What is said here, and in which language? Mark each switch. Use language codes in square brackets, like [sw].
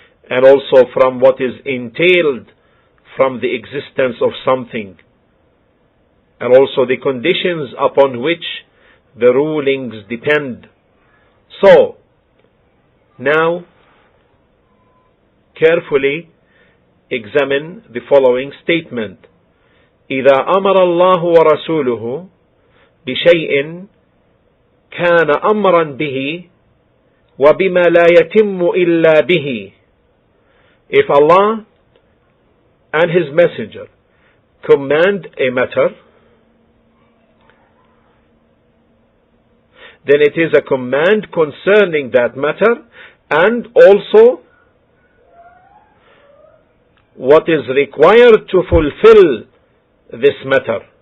[en] and also from what is entailed from the existence of something, and also the conditions upon which the rulings depend. So, now, carefully examine the following statement. [ar] إذا أمر الله ورسوله بشيء كان أمرا به وبما لا يتم إلا به. [en] If Allah and His Messenger command a matter, then it is a command concerning that matter and also what is required to fulfill this matter.